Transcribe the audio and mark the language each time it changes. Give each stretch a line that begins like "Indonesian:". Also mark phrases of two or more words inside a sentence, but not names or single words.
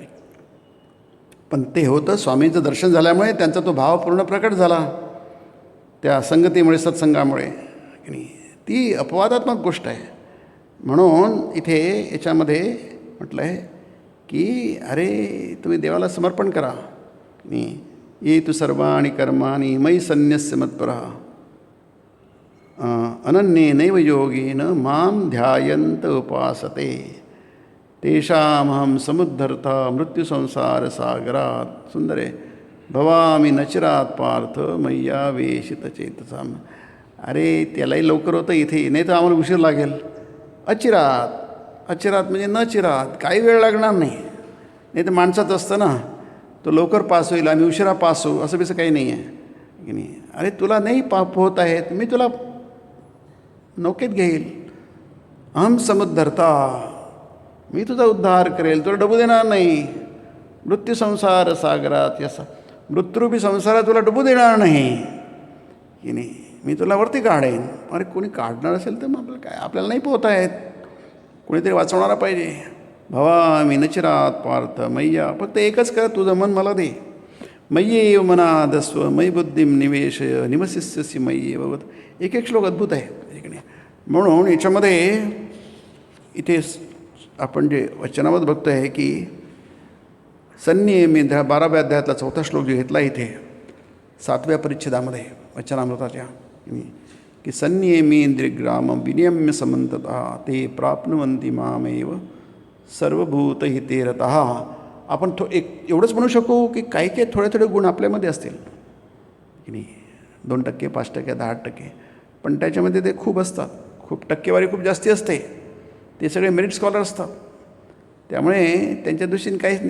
Marathi: पण ते होतं स्वामींचं दर्शन झाल्यामुळे त्यांचा तो भाव पूर्ण प्रकट झाला, त्या संगतीमुळे, सत्संगामुळे. ती अपवादात्मक गोष्ट आहे. म्हणून इथे याच्यामध्ये म्हटलं आहे की अरे तुम्ही देवाला समर्पण करा.
Sanskrit: ये तु सर्वाणि कर्माणि मयि सन्न्यस्य मत्परः अनन्येनैव योगेन मां ध्यायन्त उपासते तेषामहं समुद्धर्ता मृत्युसंसारसागरात्.
Marathi: सुंदर आहे.
Sanskrit: भवामि नचिरात् पार्थ मय्यावेशितचेतसाम्.
Marathi: अरे त्यालाही लवकर होतं इथे, नाही तर आम्हाला उशीर लागेल. अचिरात म्हणजे न चिरात, काही वेळ लागणार नाही. नाही तर माणसाचं असतं ना, तो लवकर पास होईल, आम्ही उशिरा पास होऊ, असं बिसं काही नाही आहे की नाही. अरे तुला नाही पाप होत आहेत, मी तुला नौकेत घेईल.
Sanskrit: अहम समुद्धरता,
Marathi: मी तुझा उद्धार करेल, तुला डुबू देणार नाही.
Sanskrit: मृत्यू संसार सागरात,
Marathi: यसा मृत्यूरूपी संसारात तुला डुबू देणार नाही की नाही. मी तुला वरती काढेन. अरे कोणी काढणार असेल तर मग आपल्याला काय, आपल्याला नाही पोहता येत, कोणीतरी वाचवणारा पाहिजे.
Sanskrit: भवामि नचिरात पार्थ मय्या,
Marathi: फक्त एकच कर, तुझं मन मला दे.
Sanskrit: मय्येव मनाधस्व मयि बुद्धिम निवेशय निवसिष्यसि मय्येव.
Marathi: एक श्लोक अद्भुत आहे. म्हणून याच्यामध्ये इथे आपण जे वचनामध्ये बघतो आहे की संनियमी 12व्या अध्यायातला 4था श्लोक जो घेतला इथे 7व्या परिच्छेदामध्ये वचनामृताच्या, की
Sanskrit: संनियमेंद्रियग्रामं विनियम्य समन्ततः ते प्राप्नुवन्ति मामेव सर्वभूतहिते रतः.
Marathi: आपण एवढंच म्हणू शकू की काही काही थोडे गुण आपल्यामध्ये असतील की नाही, 2%, 5%, 10%, पण त्याच्यामध्ये ते खूप असतात, खूप टक्केवारी खूप जास्ती असते. ते सगळे
English: merit scholar
Marathi: असतात, त्यामुळे त्यांच्या दृष्टीने काहीच नाही.